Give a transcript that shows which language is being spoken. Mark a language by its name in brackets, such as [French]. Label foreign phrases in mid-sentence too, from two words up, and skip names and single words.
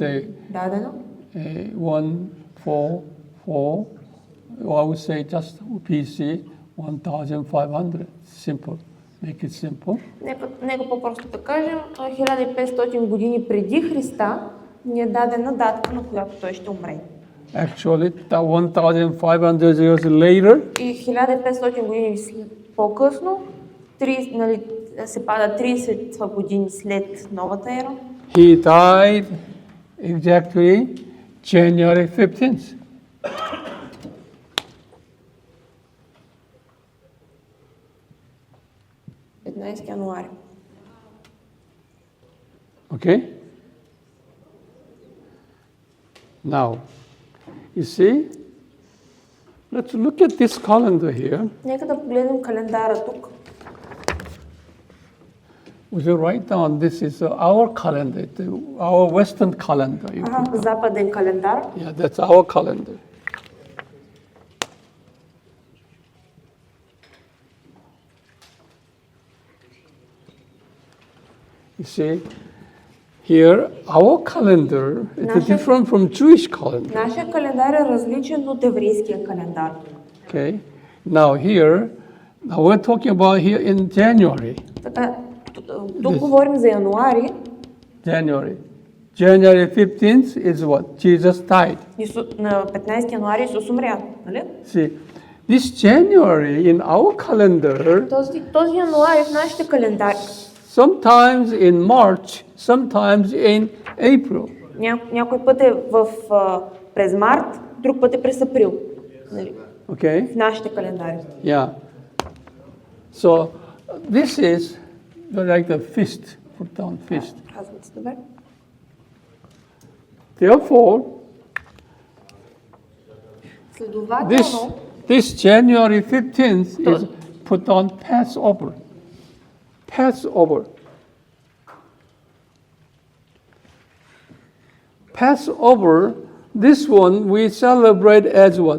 [English] it's [Bulgarian] дадена. [English] 144, I would say just BC 1500. Simple. Make it simple. [Bulgarian] Нека по-просто да кажем, 1500 години преди Христа ни е дадена датата, на която той ще умре. [English] Actually, 1500 years later, [Bulgarian] И 1500 години по-късно, нали, се пада 30 години след новата ера. [English] he died exactly January 15th. [Bulgarian] Януари. [English] Okay? Now, you see, let's look at this calendar here. [Bulgarian] Нека да погледнем календара тук. [English] We should write down this is our calendar, our Western calendar. You [Bulgarian] Ага, [English] put- [Bulgarian] западен календар. [English] Yeah, that's our calendar. You see, here our calendar is [Bulgarian] Наша- [English] different from Jewish calendar. [Bulgarian] Нашия календар е различен от еврейския календар. [English] Okay. Now here, now we're talking about here in January. [Bulgarian] Така, тук говорим за януари. [English] January. January 15th is what? Jesus died. [Bulgarian] На 15 януари Исус умря, нали? [English] See, this January in our calendar, [Bulgarian] Този януари в нашите календари, [English] sometimes in March, sometimes in April. [Bulgarian] някой път е през март, друг път е през април, нали? [English] Okay? [Bulgarian] В нашите календари. [English] Yeah. So this is like the feast, put down feast. [Bulgarian] Казвате, добре? [English] Therefore, [Bulgarian] Следователно, [English] this January 15th is put on Passover. Passover. Passover, this one we celebrate as what?